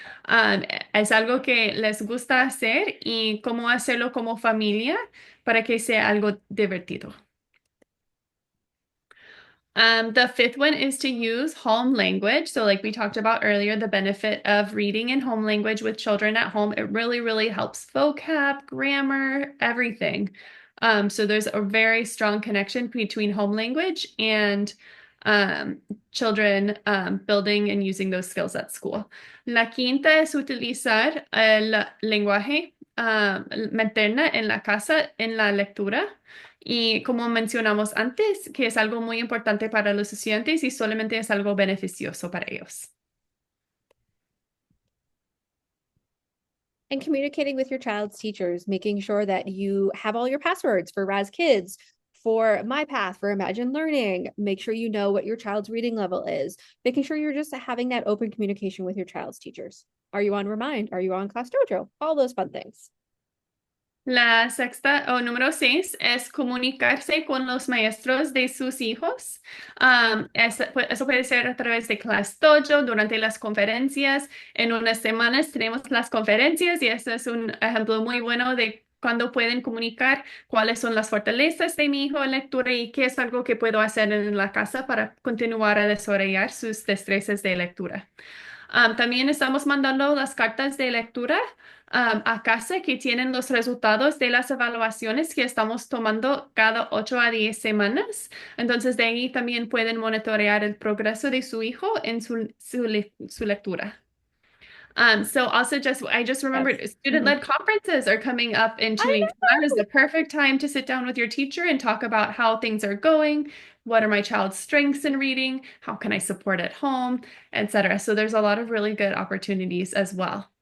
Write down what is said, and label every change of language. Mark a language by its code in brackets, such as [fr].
[es] Um, es algo que les gusta hacer y cómo hacerlo como familia para que sea algo divertido. [en] The fifth one is to use home language. So, like we talked about earlier, the benefit of reading in home language with children at home, it really, really helps vocab, grammar, everything. So there's a very strong connection between home language and children building and using those skills at school. [es] La quinta es utilizar el lenguaje materna en la casa en la lectura. Y como mencionamos antes, que es algo muy importante para los estudiantes y solamente es algo beneficioso para ellos. [en] And communicating with your child's teachers, making sure that you have all your passwords for Raz Kids, for MyPath, for Imagine Learning. Make sure you know what your child's reading level is. Making sure you're just having that open communication with your child's teachers. Are you on Remind? Are you on Class Dojo? All those fun things. [es] La sexta o número 6 es comunicarse con los maestros de sus hijos. Eso puede ser a través de Class Dojo durante las conferencias. En unas semanas tenemos las conferencias y ese es un ejemplo muy bueno de cuando pueden comunicar cuáles son las fortalezas de mi hijo en lectura y qué es algo que puedo hacer en la casa para continuar a desarrollar sus destrezas de lectura. También estamos mandando las cartas de lectura a casa que tienen los resultados de las evaluaciones que estamos tomando cada 8 a 10 semanas. Entonces, de ahí también pueden monitorear el progreso de su hijo en su lectura. [en] So also I just remembered Yes. student-led conferences are coming up in 2 weeks. That is the perfect time to sit down with your teacher and talk about how things are going. What are my child's strengths in reading? How can I support at home, etc. So there's a lot of really good opportunities as well.